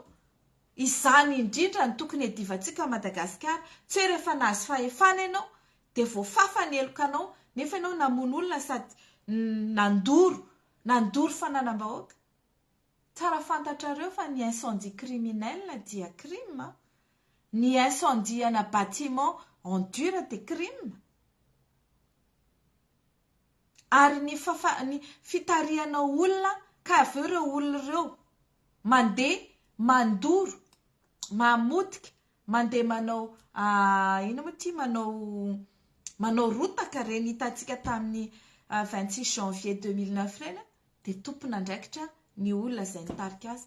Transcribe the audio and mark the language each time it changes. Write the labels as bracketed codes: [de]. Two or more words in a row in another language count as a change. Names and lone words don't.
[mg] Izany indrindra ny tokony hedivantsika Madagasikara. Tsy hoe rehefa nahazo fahefana ianao dia voafafa ny elokanao nefa ianao namono olona sady nandoro fananam-bahoaka. Tsara fantatrareo fa ny [fr] incendie criminel [mg] dia crime. Ny incendie ana [fr] bâtiment en dur [mg] dia crime. Ary ny fitariana olona ka aveo ireo olona ireo mandeha mandoro mamotika mandeha manao ino moa ty manao rotaka reny hitantsika tamin'ny 26 janvier 2009 reny dia tompon'andraikitra ny olona izay nitarika azy.